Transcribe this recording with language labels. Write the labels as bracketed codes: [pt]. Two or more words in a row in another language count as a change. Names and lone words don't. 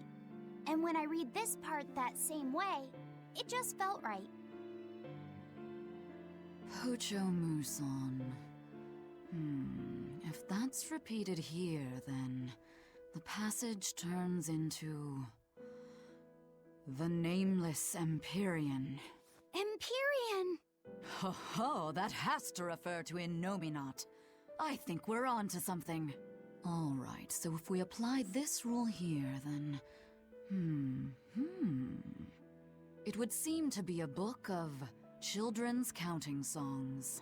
[en] And when I read this part that same way, it just felt right. Pocho Musan. If that's repeated here, then the passage turns into... the Nameless Empyrean. Empyrean! Ho ho, that has to refer to Innominat. I think we're on to something. All right, so if we apply this rule here, then... It would seem to be a book of children's counting songs.